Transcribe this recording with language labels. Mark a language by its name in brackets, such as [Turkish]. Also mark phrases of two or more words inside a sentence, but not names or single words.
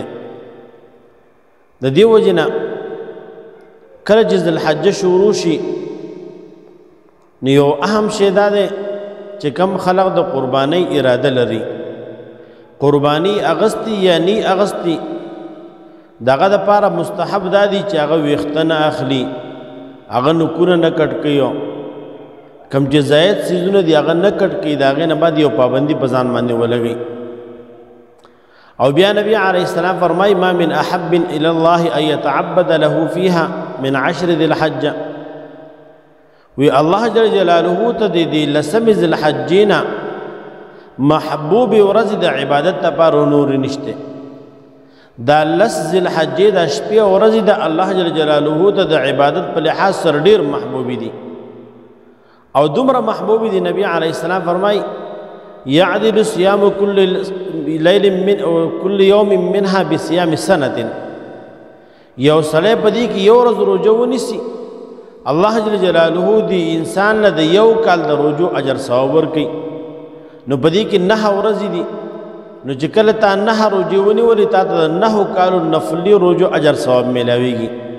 [Pashto] د دې وجې نه کله چې ذوالحجه شروع شي نو یو اهم شی دا دی چې کم خلق د قربانۍ اراده لري، قرباني اغستی یا نی اغستی، دغه دپاره مستحب دا دی چې هغه ویښته نه اخلي، هغه نکونه نه کټ کوي، کم چې زاید څیزونه دي هغه نه کټ کوي، د هغې نه بعد یو پابندي په ځان باندې ولګوي. او بیا نبی علیه السلام فرمایي [Arabic] ما من احب الى الله ان يتعبد له فيها من عشر ذي الحجه. [Pashto] وی الله [Arabic] جل جلاله [Pashto] ته د دې لسمې ذوالحجې نه محبوبې ورځې د عبادت لپاره نور نشته. دا لس ذوالحجې د شپې ورځې د الله [Arabic] جل جلاله [Pashto] ته د عبادت په لحاظ سره ډېر محبوبې دي او دومره محبوبې دي. نبی علیه السلام فرمایي [Arabic] يعدل صيام كل يوم منها بصيام سنة. [Pashto] یو سړی په دې کې یو ورځ روژه ونیسي الله [Arabic] جل جلاله [Pashto] دی انسان له د یو کال د روژو اجر ثواب ورکوي. نو په دې کې 9 ورځې دي، نو چې کله تا 9 روژې ونیولې تا ته د 9 کالو نفلي روژو اجر ثواب میلاویږي.